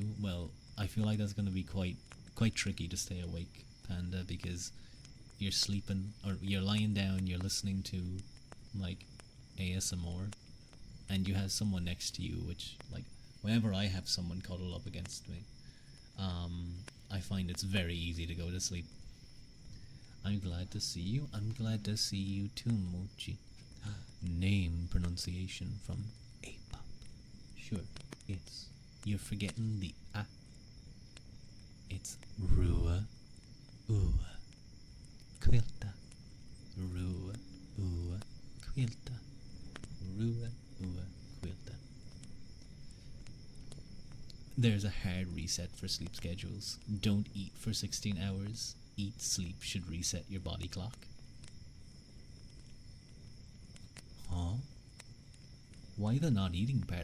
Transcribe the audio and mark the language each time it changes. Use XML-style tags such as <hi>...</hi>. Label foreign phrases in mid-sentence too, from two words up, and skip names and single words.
<en>Well, I feel like that's gonna be quite tricky to stay awake, Panda, because you're sleeping or you're lying down, you're listening to like ASMR, and you have someone next to you, which like whenever I have someone cuddle up against me, I find it's very easy to go to sleep. I'm glad to see you. I'm glad to see you too, Mochi. Name pronunciation from A-pop. Sure, you're forgetting the A. It's Rua Ua Quilta. Rua Ua Quilta. Rua Ua Quilta. There's a hard reset for sleep schedules. Don't eat for 16 hours. Eat, sleep should reset your body clock. Huh? Why the not eating part?</en>